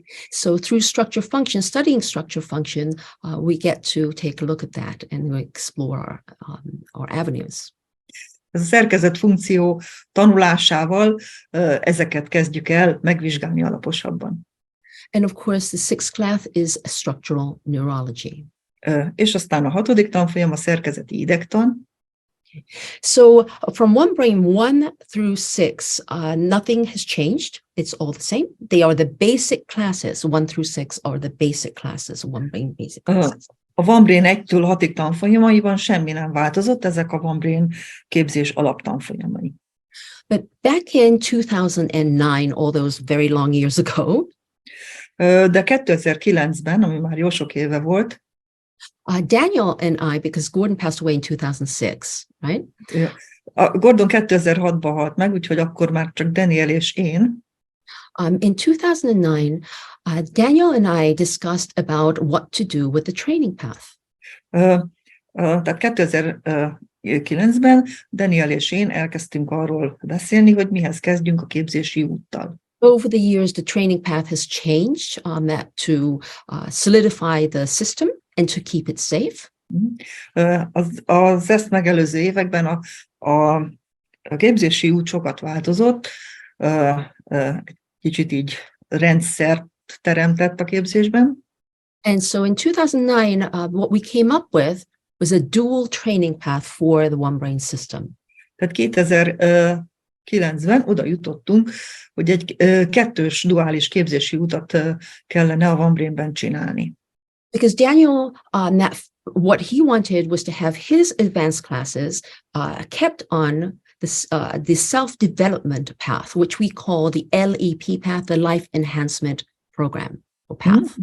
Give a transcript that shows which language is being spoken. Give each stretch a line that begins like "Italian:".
English: So through structure function, studying structure function, we get to take a look at that and explore our avenues.
Hungarian: Ez a szerkezet funkció tanulásával ezeket kezdjük el megvizsgálni alaposabban.
English: And of course, the sixth class is structural neurology.
Hungarian: És aztán a 6. tanfolyam a szerkezeti idegtan.
English: So from one brain 1 through 6, nothing has changed. It's all the same. They are the basic classes. 1 through 6 are the basic classes, one brain basic classes.
Hungarian: A One Brain 1-től 6-ig tanfolyamaiban semmi nem változott, ezek a One Brain képzés alaptanfolyamai.
English: But back in 2009, all those very long years ago,
Hungarian: de 2009-ben, ami már jó sok éve volt,
English: Daniel and I, because Gordon passed away in 2006, right?
Hungarian: Gordon 2006-ban halt meg, úgyhogy akkor már csak Daniel és én.
English: In 2009, Daniel and I discussed about what to do with the training path.
Hungarian: Tehát 2009-ben Daniel és én elkezdtünk arról beszélni, hogy mihez kezdjünk a képzési úttal.
English: Over the years, the training path has changed to solidify the system and to keep it safe.
Hungarian: Az ezt megelőző években a képzési út sokat változott, kicsit így rendszert teremtett a képzésben.
English: And so in 2009, what we came up with was a dual training path for the One Brain system.
Hungarian: Tehát 2009-ben oda jutottunk, hogy egy kettős duális képzési utat kellene a One Brainben csinálni.
English: Because Daniel, what he wanted was to have his advanced classes kept on the self-development path, which we call the LEP path, the Life Enhancement Program or path.